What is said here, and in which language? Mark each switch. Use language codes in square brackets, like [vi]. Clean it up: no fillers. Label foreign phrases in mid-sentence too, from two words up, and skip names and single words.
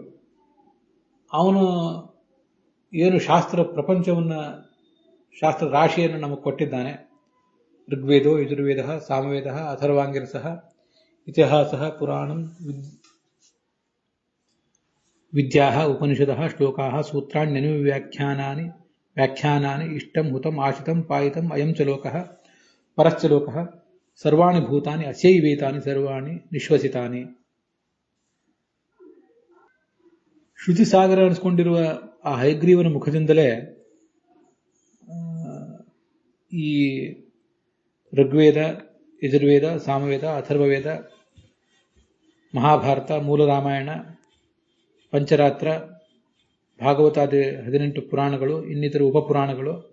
[kn] ಅವನು ಏನು ಶಾಸ್ತ್ರ ಪ್ರಪಂಚವನ್ನ, ಶಾಸ್ತ್ರ ರಾಶಿಯನ್ನು ನಮಗೆ ಕೊಟ್ಟಿದ್ದಾನೆ. [sa] ಋಗ್ವೇದೋ ಯಜುರ್ವೇದ ಸಾಮವೇದ ಅಥರ್ವಾಂಗಿರಸಃ ಇತಿಹಾಸ ಪುರಾಣಂ ವಿದ್ಯಾ ಉಪನಿಷದಃ ಶ್ಲೋಕಾಃ ಸೂತ್ರಾಣ್ಯನು ವ್ಯಾಖ್ಯಾನಾನಿ ಇಷ್ಟಂ ಹುತಂ ಆಶಿತಂ ಪಾಯಿತಂ ಅಯಂ ಚ ಲೋಕಃ ಪರಶ್ಚ ಲೋಕಃ ಸರ್ವಾಣಿ ಭೂತಾನಿ ಅಸ್ಯೈವೇತಾನಿ ಸರ್ವಾಣಿ ನಿಶ್ವಸಿತಾನಿ. [kn] ಶ್ರುತಿ ಸಾಗರ ಅನಿಸ್ಕೊಂಡಿರುವ ಆ ಹಯಗ್ರೀವನ ಮುಖದಿಂದಲೇ ಈ ಋಗ್ವೇದ, ಯಜುರ್ವೇದ, ಸಾಮವೇದ, ಅಥರ್ವವೇದ, ಮಹಾಭಾರತ, ಮೂಲ ರಾಮಾಯಣ, ಪಂಚರಾತ್ರ, ಭಾಗವತಾದಿ 18 ಪುರಾಣಗಳು, ಇನ್ನಿತರ ಉಪಪುರಾಣಗಳು,